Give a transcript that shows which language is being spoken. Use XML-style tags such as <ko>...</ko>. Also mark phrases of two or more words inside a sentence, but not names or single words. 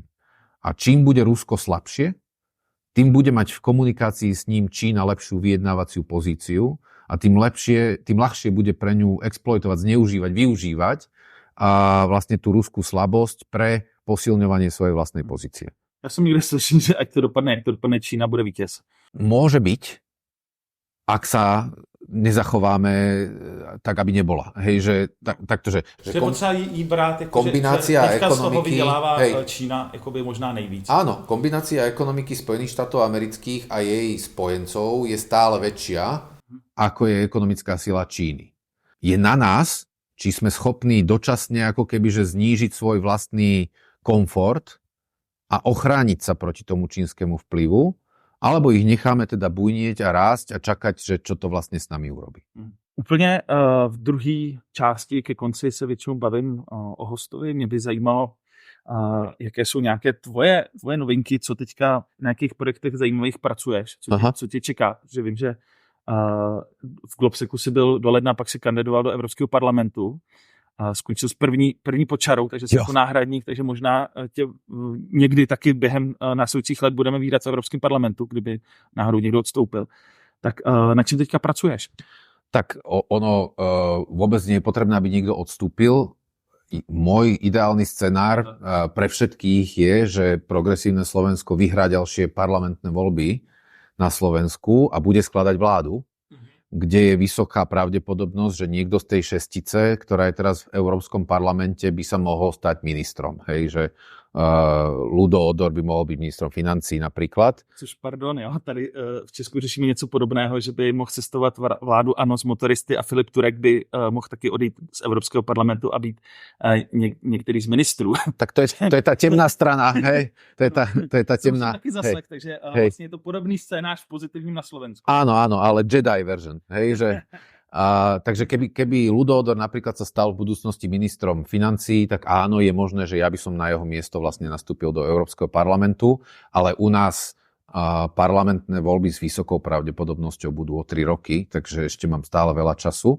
<sk>A čím bude Rusko slabšie, tým bude mať v komunikácii s ním Čína lepšiu vyjednávaciu pozíciu a tým ľahšie bude pre ňu exploitovať, zneužívať, využívať a vlastne tú ruskú slabosť pre posilňovanie svojej vlastnej pozície. Ja som niekde slyšel, že ať to dopadne, Čína bude vítěz. Môže byť, ak sa nezachováme tak, aby nebola. Hej, že takto, že</sk> <cs>potřeba jí brát, jako,</cs> <sk>kombinácia že ekonomiky,</sk> <cs>z toho vydělává Čína jakoby možná nejvíc.</cs> <sk>Áno, kombinácia ekonomiky Spojených štátov amerických a jej spojencov je stále väčšia, ako je ekonomická sila Číny. Je na nás, či sme schopní dočasne ako keby že znížiť svoj vlastný komfort a ochrániť sa proti tomu čínskemu vplyvu, alebo ich necháme teda bujnieť a rásť a čakať, že čo to vlastne s nami urobí.</sk> <cs>Úplně v druhé části ke konci se většinou bavím o hostovi. Mě by zajímalo, jaké jsou nějaké tvoje novinky, co teďka na jakých projektech zajímavých pracuješ, co tě čeká. Že vím, že v Globseku si byl do ledna, pak si kandidoval do Evropského parlamentu. Skončil s první počarou, takže jsi jako náhradník, takže možná tě někdy taky během následujících let budeme vídat v Evropském parlamentu, kdyby náhodou někdo odstoupil. Tak na čím teďka pracuješ?</cs> <sk>Tak ono vôbec nie je potrebné, aby niekto odstúpil. Môj ideálny scenár pre všetkých je, že Progresívne Slovensko vyhrá ďalšie parlamentné voľby na Slovensku a bude skladať vládu, kde je vysoká pravdepodobnosť, že niekto z tej šestice, ktorá je teraz v Európskom parlamente, by sa mohol stať ministrom. Hej, že Ľudo Odor by mohol byť ministrom financí napríklad.</sk> <cs>Což, pardon, jo, tady v Česku řešíme něco podobného, že by mohl cestovat vládu ANO z motoristy a Filip Turek by mohl taky odejít z Evropského parlamentu a být některý z ministrů.</cs> <sk>Tak to je tá temná strana, hej? To je tá temná...</sk> <cs>Taky zaslech, takže vlastně je to podobný scénář v pozitivním na Slovensku.</cs> <sk>Áno, ale</sk> <en>Jedi version,</en> <sk>hej, že Takže keby Ľudo Odor napríklad sa stal v budúcnosti ministrom financií, tak áno, je možné, že ja by som na jeho miesto vlastne nastúpil do Európskeho parlamentu, ale u nás parlamentné voľby s vysokou pravdepodobnosťou budú o 3 roky, takže ešte mám stále veľa času.</sk>